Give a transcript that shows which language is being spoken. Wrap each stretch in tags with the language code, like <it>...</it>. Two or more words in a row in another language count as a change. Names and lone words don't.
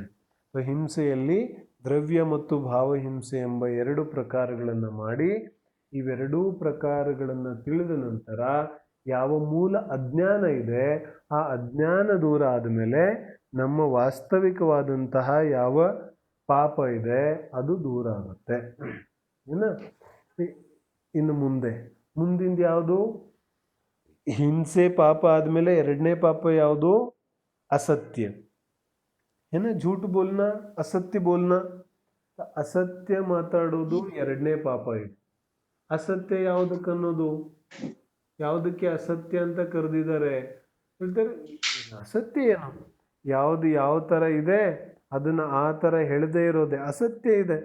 <kn>ಹಿಂಸೆಯಲ್ಲಿ ದ್ರವ್ಯ ಮತ್ತು ಭಾವಹಿಂಸೆ ಎಂಬ ಎರಡು ಪ್ರಕಾರಗಳನ್ನು ಮಾಡಿ ಇವೆರಡೂ ಪ್ರಕಾರಗಳನ್ನು ತಿಳಿದ ನಂತರ ಯಾವ ಮೂಲ ಅಜ್ಞಾನ ಇದೆ ಆ ಅಜ್ಞಾನ ದೂರ ಆದಮೇಲೆ ನಮ್ಮ ವಾಸ್ತವಿಕವಾದಂತಹ ಯಾವ ಪಾಪ ಇದೆ ಅದು ದೂರ ಆಗುತ್ತೆ. ಇನ್ನು ಮುಂದಿಂದ ಯಾವುದು? ಹಿಂಸೆ ಪಾಪ ಆದಮೇಲೆ ಎರಡನೇ ಪಾಪ ಯಾವುದು?</kn> <hi>असत्य है ना, झूठ बोलना, असत्य बोलना.</hi> <kn>ಅಸತ್ಯ ಮಾತಾಡೋದು ಎರಡನೇ ಪಾಪ ಇದೆ. ಅಸತ್ಯ ಯಾವುದಕ್ಕನ್ನೋದು, ಯಾವುದಕ್ಕೆ ಅಸತ್ಯ ಅಂತ ಕರೆದಿದ್ದಾರೆ ಹೇಳ್ತಾರೆ? ಅಸತ್ಯ ಏನು? ಯಾವುದು ಯಾವ ಥರ ಇದೆ ಅದನ್ನು ಆ ಥರ ಹೇಳದೇ ಇರೋದೆ ಅಸತ್ಯ ಇದೆ.</kn>